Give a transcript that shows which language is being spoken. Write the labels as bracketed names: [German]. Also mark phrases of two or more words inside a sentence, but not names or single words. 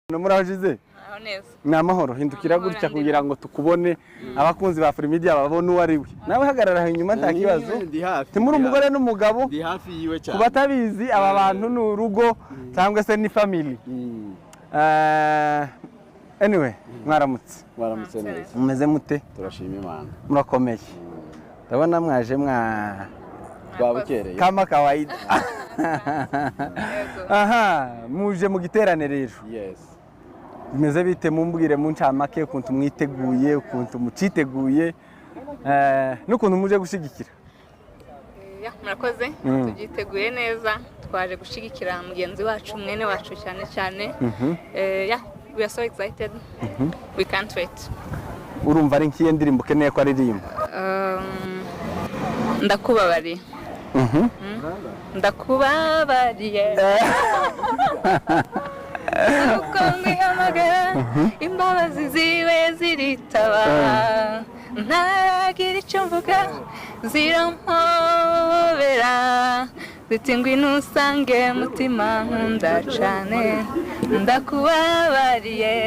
[Kinyarwanda] Murahojize ni amahoro hindukira gutya kugira ngo tukubone abakunzi ba Free Media babone uwari we nawe hagarara inyuma nta kibazo timuri umugore n'umugabo ndi hafi yiwe cyane kubatabizi aba bantu n'urugo cyangwa se ni [English] family anyway [Kinyarwanda] mwaramutse neza mumeze mute turashima Imana murakomeye ndabona mwaje twabukereye [Swahili] kama kawaida [Kinyarwanda] aha muje mu giterane rero yes bimeze bite mumbwire mu ncamake ukuntu mwiteguye ukuntu muciteguye n'ukuntu muje gushigikira murakoze tugiteguye neza twaje gushigikira mugenzi wacu mwene wacu cyane [English] we are so excited we can't wait [Kinyarwanda] urumva ari nkiye ndirimbo keneye ko aririmba ndakubabariye ndakubabariye uko mwihamagara imbabazi ziwe ziritaba ntagira icyo mvuga zirampobera ziti ngwino usange mutima nkunda cane ndakubabariye